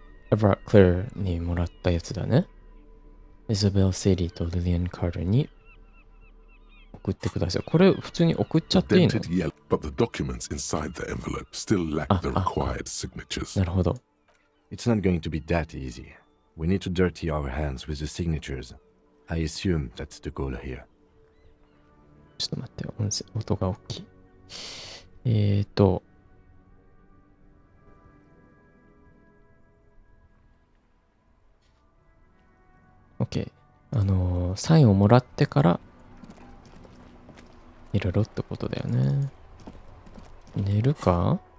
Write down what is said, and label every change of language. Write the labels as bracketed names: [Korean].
[Japanese] Everett Clare にもらったやつだね。Isabel Sadie と Lillian Carter に送ってください。これ普通に送っちゃっていいの？ [English] Dented yellow, but the documents inside the envelope still lack the required signatures. [Japanese] なるほど。 [English] It's not going to be that easy. We need to dirty our hands with the signatures. I assume that's the goal here. [Japanese] ちょっと待って、音が大きい。 [English] OK。 [Japanese] サインをもらってからいろいろってことだよね。寝るか？